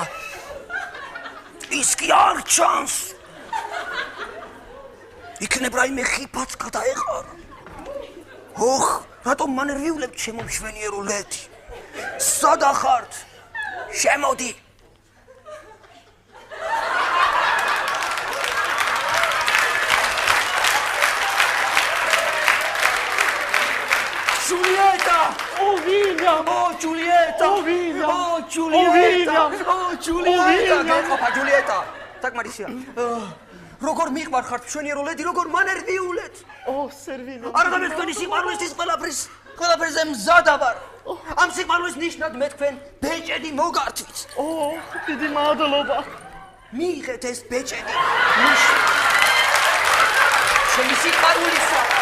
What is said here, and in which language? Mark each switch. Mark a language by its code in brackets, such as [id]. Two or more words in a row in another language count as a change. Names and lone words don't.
[ka] ის კი არ ჩანს. იქნებ რაიმე ხიფაც გადაეყარა. ოხ, რატომ მანერვიულებთ ჩემო მშვენიერო ლედი? სადა ხართ? შემოდი. Giulietta! Oh William! Oh Giulietta! Oh William! Oh Giulietta! Oh Giulietta! Giulietta! Tak Marisia. როგორ მიყვარხართ მშვენიერო ლედი, როგორ მანერვიულეთ? Oh Servino. არა და მე თქვენი სიყვარულისთვის ყველაფერზე მზადა ვარ. ამ სიყვარულის ნიშნად მე თქვენ ბეჭედი მოგართვით. Oh, დიდი მადლობა. მიიღეთ ეს ბეჭედი. ჩემი სიყვარულისა.